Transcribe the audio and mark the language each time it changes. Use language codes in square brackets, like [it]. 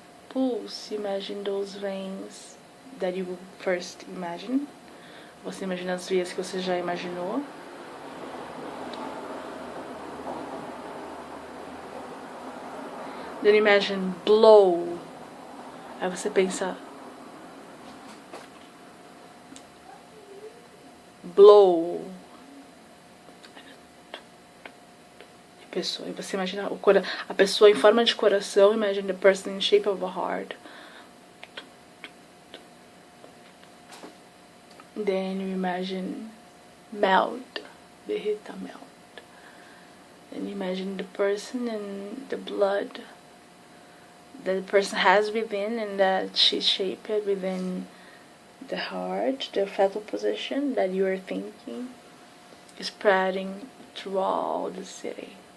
[en] Pulse, imagine those veins that you first imagine. [pt] Você imagina as veias que você já imaginou. [en] Then imagine blow. [pt] Aí você pensa [en] blow. [pt] Pessoa. E você imagina a pessoa em forma de coração. [en] Imagine the person in shape of a heart. Then you imagine melt. [pt] Derrita, [en] melt. Then you imagine the person and the blood that the person has within, and that she's shaped within the heart, the fetal position that you are thinking, spreading through all the city.